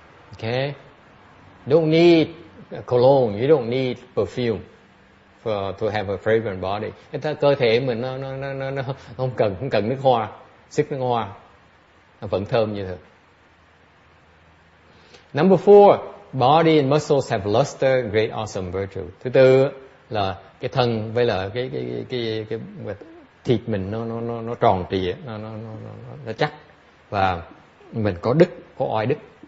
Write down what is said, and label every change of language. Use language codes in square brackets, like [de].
[en] Okay, don't need cologne, you don't need perfume to have a fragrant body. [vi] Cái cơ thể mình nó không cần nước hoa, sức nước hoa, nó vẫn thơm như thường. [en] Number 4, body and muscles have luster, great awesome virtue. [vi] Thứ tư là cái thân với là cái thịt mình nó tròn trịa, nó chắc và mình có đức, có oai đức.